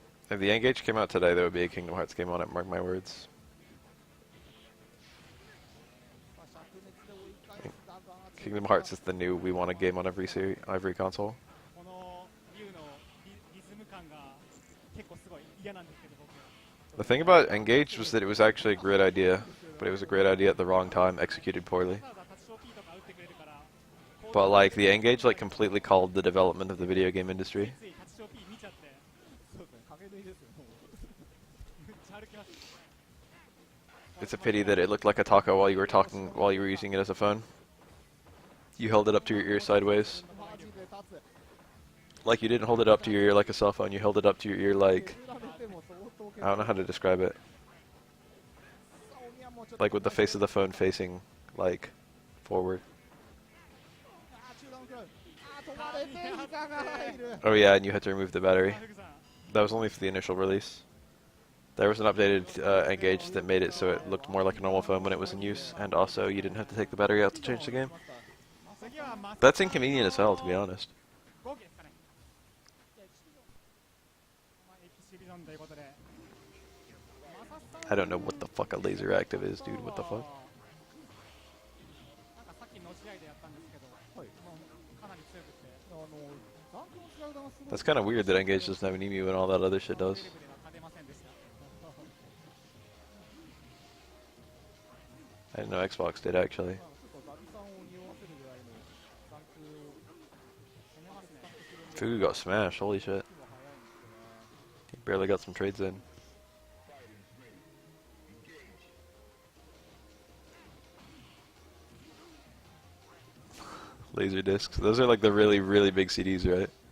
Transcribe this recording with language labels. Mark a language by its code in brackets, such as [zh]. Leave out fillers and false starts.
[en] If the N-Gage came out today, there would be a Kingdom Hearts game on it, mark my words. Kingdom Hearts is the new we want a game on every console. [ja] この竜のリズム感が結構すごい嫌なんですけど僕 [en] The thing about N-Gage was that it was actually a great idea, but it was a great idea at the wrong time, executed poorly. [ja] ただタッチショーキーとか打ってくれるから [en] But like the N-Gage like completely called the development of the video game industry. [ja] ついタッチショーキー見ちゃってそうですね影縫いですよもうめっちゃ歩きます [en] It's a pity that it looked like a taco while you were using it as a phone. You held it up to your ear sideways. [ja] マジで立つ [en] Like you didn't hold it up to your ear like a cell phone, you held it up to your ear like... [ja] 削られても相当 [en] I don't know how to describe it. [ja] さあ鬼は [en] Like with the face of the phone facing, like, forward. [ja] 中段を食らう。止まれてイカが入る。 [en] Oh yeah, and you had to remove the battery. That was only for the initial release. There was an updated Engage that made it so it looked more like a normal phone when it was in use, and also you didn't have to take the battery out to change the game. That's inconvenient as hell, to be honest. [ja] 5機ですかね。エキシビジョンということで。 [en] I don't know what the fuck a laser active is, dude. What the fuck? [ja] なんかさっきの試合でやったんですけど、もうかなり強くて。ザンクの使い方がすごい。 [en] That's kind of weird that Engage doesn't have an emu and all that other shit does. [ja] テレビでは勝てませんでした。 [en] I didn't know Xbox did actually. [ja] ちょっとザビさんを匂わせるぐらいのザンクを攻めますね。 [en] Fugu got smashed. Holy shit. He barely got some trades in. Laser discs. Those are like the really, really big CDs, right?